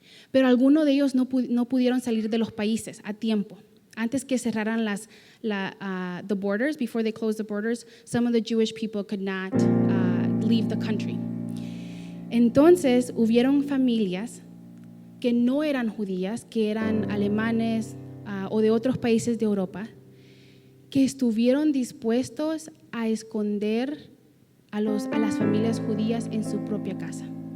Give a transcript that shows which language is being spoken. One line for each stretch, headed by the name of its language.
Spanish: Pero algunos de ellos no pudieron salir de los países a tiempo. Antes que cerraran
English: the borders, before they closed the borders, some of the Jewish people could not leave the country.
Spanish: Entonces, hubieron familias que no eran judías, que eran alemanes o de otros países de Europa, que estuvieron dispuestos a esconder a las familias judías en su propia casa.